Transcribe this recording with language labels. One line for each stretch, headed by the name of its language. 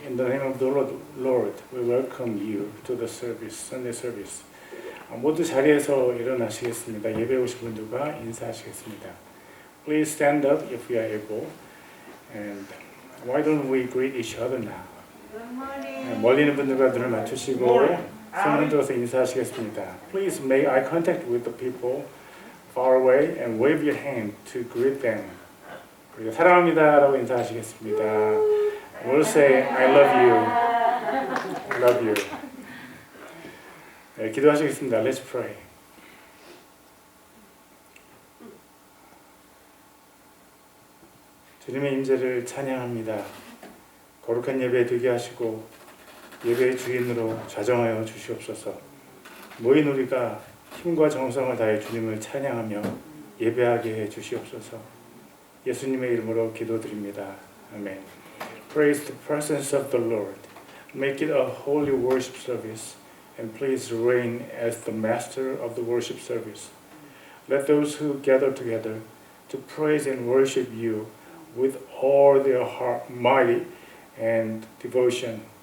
English: In the name of the Lord, we welcome you to the service, Sunday service.
Korean: 모두 자리에서 일어나시겠습니다. 예배에 오신 분들과 인사하시겠습니다.
English: Please stand up if you are able. And why don't we greet each other now?
Korean: 멀리 있는 분들과 눈을 맞추시고 손을 들어서 인사하시겠습니다.
English: Please make eye contact with the people far away and wave your hand to greet them.
Korean: 그리고 사랑합니다 라고 인사하시겠습니다.
English: We'll say I love you. I love you.
Korean: 네, 기도하시겠습니다.
English: Let's pray.
Korean: 주님의 임재를 찬양합니다. 거룩한 예배 되게 하시고 예배의 주인으로 좌정하여 주시옵소서. 모인 우리가 힘과 정성을 다해 주님을 찬양하며 예배하게 해 주시옵소서. 예수님의 이름으로 기도드립니다. 아멘.
English: Praise the presence of the Lord. Make it a holy worship service, and please reign as the master of the worship service. Let those who gather together to praise and worship you with all their heart, might and devotion.